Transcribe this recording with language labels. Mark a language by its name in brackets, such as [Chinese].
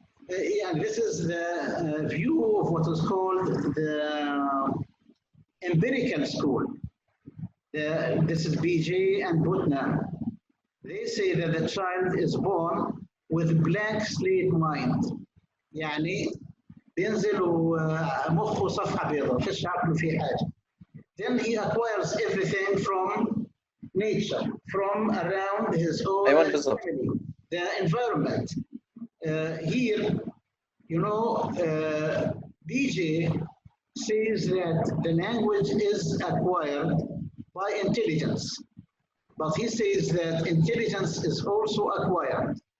[English] Yeah, this is the view of what is called the empirical school. This is BJ and Putnam. They say that the child is born with blank slate mind. [Arabic] يعني بينزل ومخه صفحة بيضاء، فيش عقله فيه حاجة. [English] Then he acquires everything from nature, from around his own family, the environment. Here, you know, BJ says that the language is acquired by intelligence, but he says that intelligence is also acquired.